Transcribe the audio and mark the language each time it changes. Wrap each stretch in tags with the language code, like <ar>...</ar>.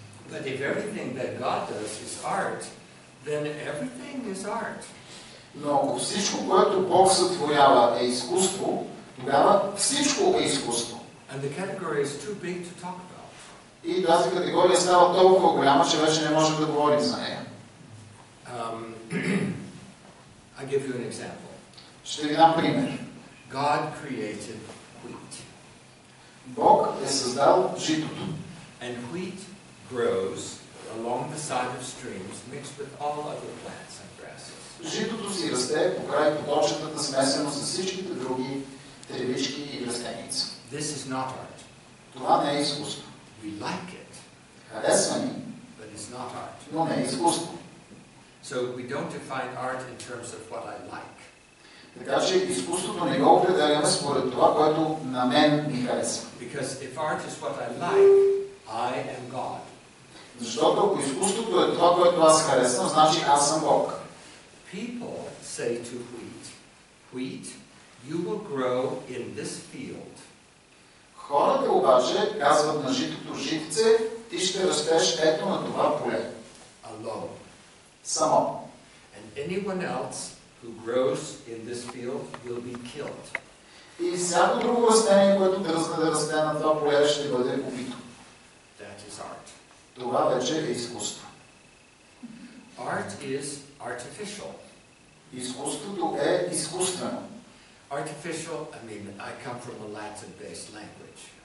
<en>But if everything that God does is art, then everything is art.</en> <bg>Но ако всичко, което Бог сътворява е изкуство, тогава всичко е изкуство.</bg> <en>And the category is too big to talk about.</en> <bg>И тази категория става толкова голяма, че вече не можем да говорим за нея.</bg> <en>I'll give you an example.</en> <bg>Ще ви дам пример.</bg> <en>God created wheat.</en> <bg>Бог е създал житото.</bg> <en>And wheat grows along the side of streams mixed with all other plants and grasses.</en> <bg>Житото си расте покрай поточетата, смесено с всичките други тревички и растеница.</bg> <en>This is not art.</en> <bg>Това не е изкуство.</bg> <en>We like it.</en> <bg>Харесва ни,</bg> <en>but it's not art.</en> <bg>Но не е изкуство.</bg> <en>So we don't define art in terms of what I like.</en> <bg>Така че изкуството не го определяме според това, което на мен ми харесва.</bg> <en>Because if art is what I like, I am God.</en> <bg>Защото ако изкуството е това, което аз харесвам, значи аз съм Бог.</bg> <en>People say to wheat, you will grow in this field.</en> <bg>Хората обаче казват на житото, житце, ти ще растеш ето на това поле.</bg> <en>Alone.</en> <bg>Само.</bg> <en>And anyone else who grows in this field will be killed.</en> <bg>И всяко друго растение, което да расте на това поле, ще бъде убито.</bg> <en>That is art.</en> <bg>Това вече е изкуство.</bg> <en>Art is artificial.</en> <bg>Изкуството е изкуствено.</bg> <en>Artificial, I mean, I come from a Latin-based language.</en>